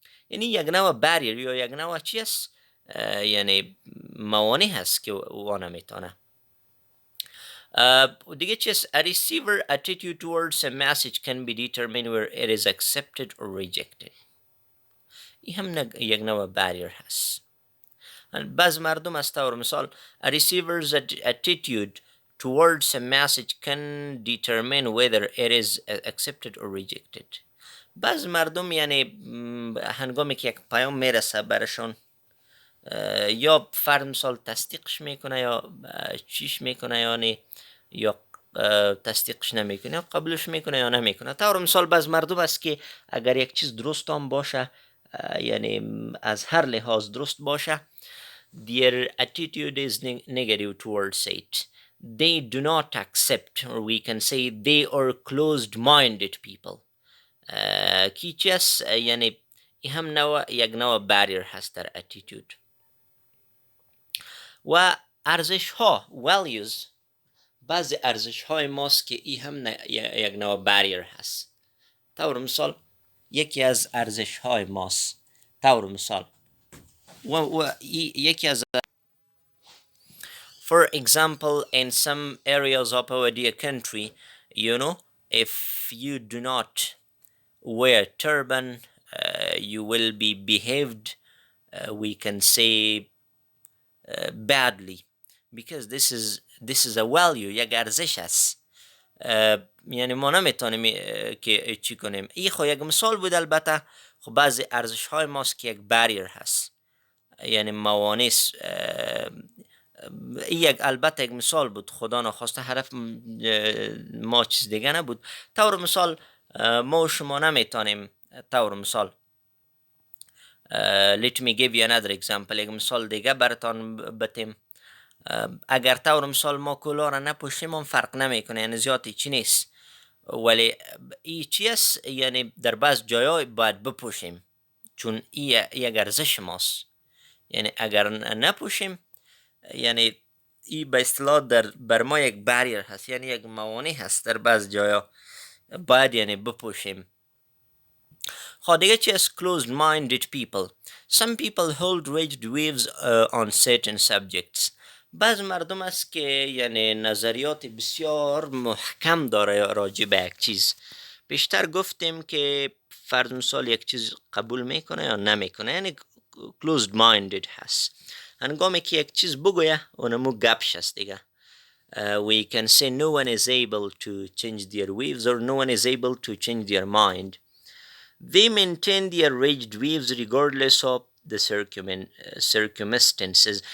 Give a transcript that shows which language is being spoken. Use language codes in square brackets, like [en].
[fa] یعنی یک نوع barrier یا یک نوع چی است؟ یعنی موانع هست که وانا میتونه. دیگه چی است؟ [en] A receiver attitude towards a message can be determined where it is accepted or rejected. [fa] این هم یک نوع barrier هست. بعض مردم از طور مثال [en] a receiver's attitude towards a message can determine whether it is accepted or rejected. [fa] بعض مردم یعنی هنگامی که یک پیام میرسه برشون یا فرد مثال تصدیقش میکنه یا چیش میکنه یعنی یا تصدیقش نمیکنه یا قبولش میکنه یا نمیکنه. طور مثال بعض مردم است که اگر یک چیز درست هم باشه یعنی از هر لحاظ درست باشه [en] their attitude is negative towards it. They do not accept, or we can say they are closed-minded people. [fa] کی چی است یعنی این هم یک نوع باریر هست در attitude. و ارزش ها values بعضی ارزش های ماست که این هم یک نوع باریر هست. طور مثال یکی از [en] ارزش های ماست طور مثال یکی از for example in some areas of our dear country if you do not wear turban you will be behaved we can say badly because this is a value [fa] یک ارزش است یعنی ما نمیتونیم که چی کنیم. این خو یک مثال بود. البته خب بعضی ارزش های ماست که یک باریر هست یعنی موانع یک البته یک مثال بود خدا نخواسته هدف ما چیز دیگه نبود. طور مثال ما و شما نمیتونیم طور مثال [en] let me give you another example [fa] یک مثال دیگه براتان بتیم. اگر طور مثال ما کلاه را نپوشیم هم فرق نمیکنه یعنی زیادی چی نیست ولی ای چی است یعنی در بعض جایای باید بپوشیم چون ای یک ارزش ماست یعنی اگر نپوشیم یعنی ای به اصطلاح بر ما یک باریر هست یعنی یک موانع هست در بعض جایا باید یعنی بپوشیم. دیگه چی است [en] closed minded people. Some people hold rigid views on certain subjects. [fa] بعض مردم است که یعنی نظریات بسیار محکم داره راجع به یک چیز. بیشتر گفتیم که فرض مثال یک چیز قبول میکنه یا نمیکنه یعنی closed minded هست. هنگامی که یک چیز بگویه اونمو گپش است دیگه. [en] We can say no one is able to change their views or no one is able to change their mind. They maintain their rigid views regardless of the circumstances.